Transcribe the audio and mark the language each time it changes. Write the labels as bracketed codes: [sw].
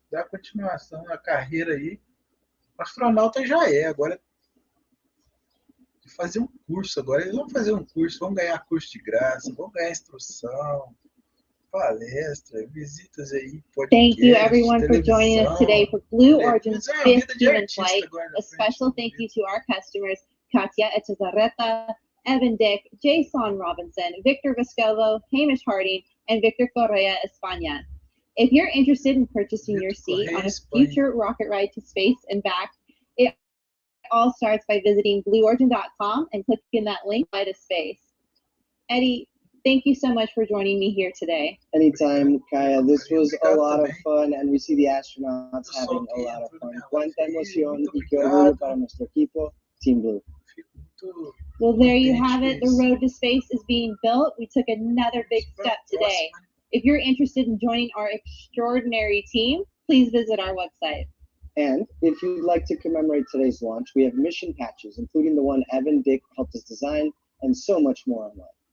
[pt] Dar continuação na carreira aí. O astronauta já é, agora de fazer um curso. Agora eles vão fazer um curso, vão ganhar curso de graça, vão ganhar instrução, palestra, visitas aí, podcast, [en] thank you everyone for joining us today for Blue Origin's 5th human flight. A special thank you to our customers, Katia Echezarreta, Evan Dick, Jason Robinson, Victor Vescovo, Hamish Harding, and Victor Correa España. If you're interested in purchasing your seat on a future rocket ride to space and back, it all starts by visiting blueorigin.com and clicking that link to space. Eddie, thank you so much for joining me here today. Anytime, Kaya. This was a lot of fun, and we see the astronauts having a lot of fun. [es] Cuánta emoción y qué orgullo para nuestro equipo, Team Blue. [en] Well, there you have it. The road to space is being built. We took another big step today. If you're interested in joining our extraordinary team, please visit our website. And if you'd like to commemorate today's launch, we have mission patches, including the one Evan Dick helped us design, and so much more online.